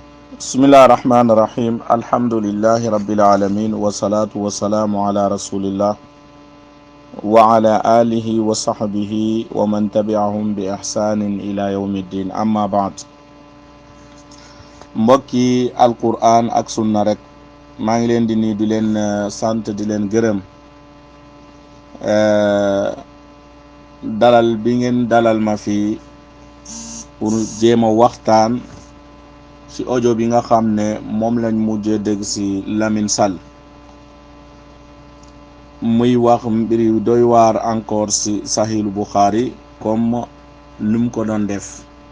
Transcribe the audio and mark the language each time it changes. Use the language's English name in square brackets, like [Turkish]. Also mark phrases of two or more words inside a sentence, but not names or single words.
[Arabic] بسم الله الرحمن الرحيم الحمد لله رب العالمين. والصلاة والسلام على رسول الله وعلى آله وصحبه ومن تبعهم بإحسان إلى يوم الدين. أما بعد. [Wolof] Mbokki Alquran ak sunna rek maa ngi leen di nuyu di leen sant di leen gërëm dalal bi ngeen dalal ma fi pour jéem a waxtaan ci audio bi nga xam ne moom lañ mujjee dégg ci Lamine Sall muy wax mbir yu doy waar encore ci Sahih Bukhari comme nu mu ko doon def.